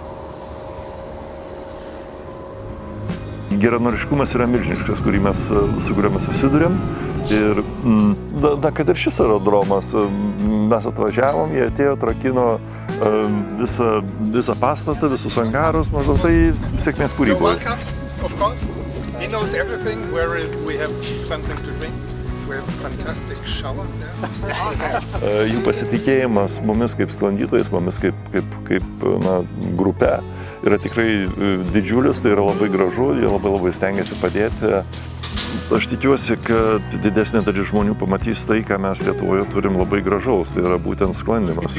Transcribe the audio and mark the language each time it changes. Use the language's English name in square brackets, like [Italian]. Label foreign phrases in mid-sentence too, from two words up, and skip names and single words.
[Lithuanian] Geranoriškumas yra milžiniškas, su kuriuo mes susidurėm. Ir kad ir šis aerodromas, mes atvažiavom, jie atėjo, trakino visą pastatą, visus angarus, maždaug tai sėkmės kūryboje. [English] Of course. He knows everything, where we have something to drink. We have a fantastic shower there. [Lithuanian] Jų pasitikėjimas mumis kaip sklandytojais, mumis kaip grupe yra tikrai didžiulis, tai yra labai gražu, jie labai stengiasi padėti. Aš tikiuosi, kad didesnė dalis žmonių pamatys tai, ką mes Lietuvoje turim labai gražaus, tai yra būtent sklandymas.